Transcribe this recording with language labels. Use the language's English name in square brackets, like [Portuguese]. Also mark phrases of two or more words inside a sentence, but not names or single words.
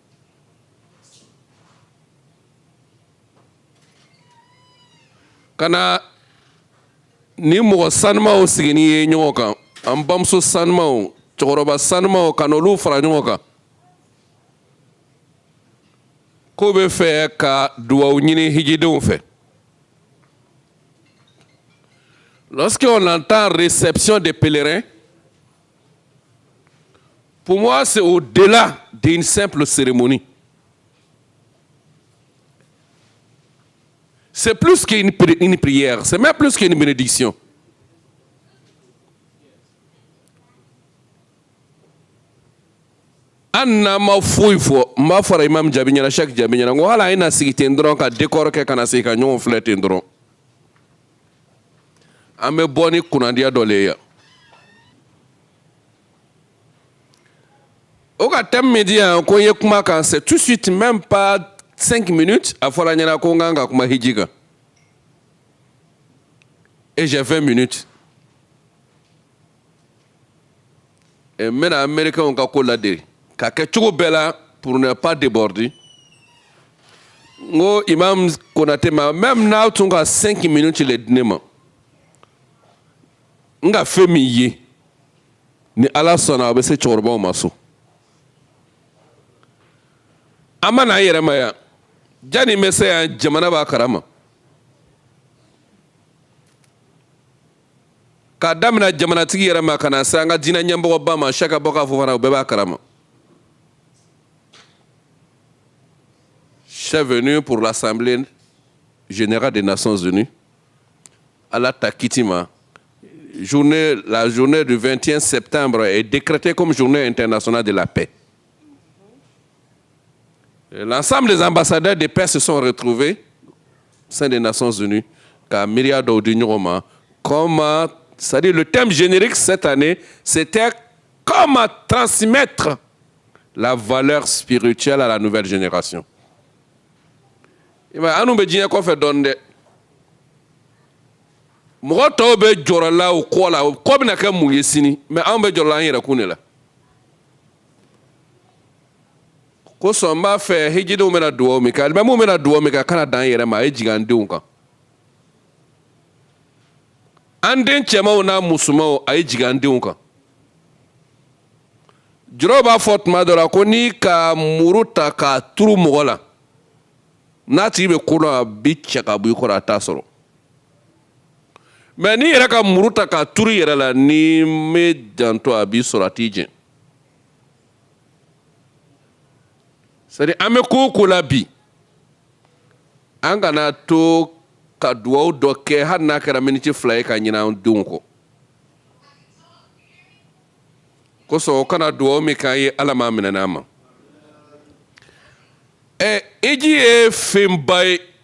[Bambara] ka na ni mɔgɔ sanumaw sigi n'i ye ɲɔgɔn kan an bamuso sanumaw cɛkɔrɔba sanumaw ka n'olu fara ɲɔgɔn kan ko bɛ fɛ ka duwawu ɲini hijidenw fɛ [French] lorsqu'on entend réception des pèlerins pour moi c'est au-delà d'une simple cérémonie. C'est plus qu'une prière, c'est même plus qu'une bénédiction. [Bambara] Anna ma foyi fɔ n b'a fɔra Imam Jabi ɲɛna Cheikh Jabi ɲɛna ko hali a ye na sigi ten dɔrɔn ka décor kɛ ka na sigi ka ɲɔgɔn filɛ ten dɔrɔn an bɛ bɔ ni kunnadiya dɔ le ye yan o ka thème min di yan ko n ye kuma kan [French] c'est tout de suite même pas 5 minutes [Bambara] a fɔra ɲɛna ko n kan ka kuma hiji kan [French] et j'ai 20 minutes et [Bambara] n bɛna américains ka ko ladiri ka kɛ cogo bɛɛ la [French] pour ne pas déborder [Bambara] n ko Imam Konate ma même n'aw tun ka 5 minutes le di ne ma n ka fɛn min ye ni Ala sɔnna a bɛ se cɛkɔrɔbaw ma so an ma na an yɛrɛ ma yan jani bɛ se yan jamana b'a kalama k'a daminɛ jamanatigi yɛrɛ ma ka na se an ka diinɛ ɲɛmɔgɔba ma Cheikh Abubakar Fofana o bɛɛ b'a kalama [French] chef venu pour l'Assemblée générale des Nations Unies Ala Takitima la journée du 21 septembre est décrétée comme journée internationale de la paix. L'ensemble des ambassadeurs de paix se sont retrouvés au sein des Nations Unies, car Myriam Daoudi-Nyoroma, c'est-à-dire le thème générique cette année, c'était comment transmettre la valeur spirituelle à la nouvelle génération. [Bambara] Anu be diɲɛ kɔfɛ dɔn dɛ. Mɔgɔ tɔw bɛ jɔrɔ la o kɔ la, o kɔ bɛna kɛ mun ye sini, mais anw bɛ jɔrɔ la an yɛrɛ kun de la. Kosɔn n b'a fɛ hijidenw bɛna duwawu min kɛ, alimamiw bɛna duwawu min kɛ, kana dan yɛrɛ ma, a ye jigin an denw kan. An den cɛmanw n'a musomanw, a ye jigin an denw kan. Jɔrɔw b'a fɔ tuma dɔ la ko n'i ka muru ta k'a turu mɔgɔ la, n'a tigi bɛ ko dɔn a bi cɛ ka bɔ i kɔrɔ a t'a sɔrɔ. Mais n'i yɛrɛ ka muru ta k'a turu i yɛrɛ la, n'i me janto a b'i sɔrɔ a t'i jɛn. C'est-à-dire an bɛ ko o ko la bi, an kana to ka duwawu dɔ kɛ hali n'a kɛra miniti 2 ye ka ɲinɛ an denw kɔ. Kosɔn o kana duwawu min k'an ye Ala m'a minɛ n'an ma. Hiji ye fɛnba ye.